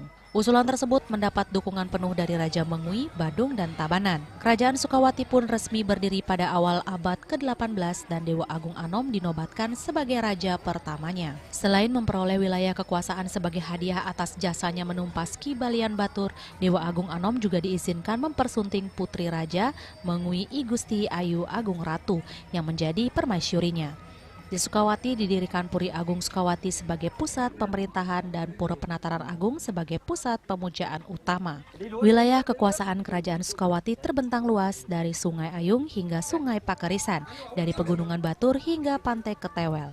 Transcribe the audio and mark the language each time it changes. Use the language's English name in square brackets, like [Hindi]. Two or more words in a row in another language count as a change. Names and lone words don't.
[Indonesian] Usulan tersebut mendapat dukungan penuh dari Raja Mengwi, Badung, dan Tabanan. Kerajaan Sukawati pun resmi berdiri pada awal abad ke-18 dan Dewa Agung Anom dinobatkan sebagai raja pertamanya. Selain memperoleh wilayah kekuasaan sebagai hadiah atas jasanya menumpas Ki Balian Batur, Dewa Agung Anom juga diizinkan mempersunting putri raja Mengwi I Gusti Ayu Agung Ratu yang menjadi permaisyurinya. Di Sukawati didirikan Puri Agung Sukawati sebagai pusat pemerintahan dan Pura Penataran Agung sebagai pusat pemujaan utama. Wilayah kekuasaan Kerajaan Sukawati terbentang luas dari Sungai Ayung hingga Sungai Pakerisan, dari Pegunungan Batur hingga Pantai Ketewel.